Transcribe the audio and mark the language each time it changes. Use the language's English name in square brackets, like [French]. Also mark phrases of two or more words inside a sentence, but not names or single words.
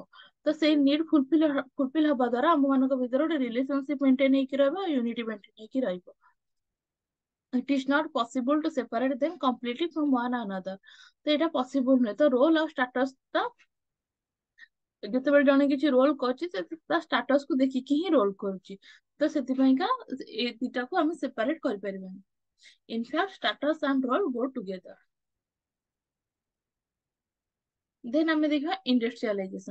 [Odia] ତ ସେଇ [English] need fulfil [Odia] ହବା ଦ୍ୱାରା ଆମ ମାନଙ୍କ ଭିତରେ ଗୋଟେ [English] relationship maintain [Odia] ହେଇକି ରହିବ, [English] unity maintain [Odia] ହେଇକି ରହିବ। [English] It is not possible to separate them completely from one another. [Odia] ତ ଏଇଟା ପସିବଲ ନୁହେଁ। ତ ରୋଲ ଆଉ ଷ୍ଟାଟସ ଟା ଯେତେବେଳେ ଜଣେ କିଛି ରୋଲ କରୁଛି ସେ ତା ଷ୍ଟାଟସ କୁ ଦେଖିକି ହିଁ ରୋଲ କରୁଛି, ତ ସେଥିପାଇଁକା ଏ ଦିଟାକୁ ଆମେ ସେପାରେଟ କରିପାରିବାନି। [English] In fact status and role go together. [Odia] ଦେନ୍ ଆମେ ଦେଖିବା ଇଣ୍ଡଷ୍ଟ୍ରିଆଲାଇଜେସନ।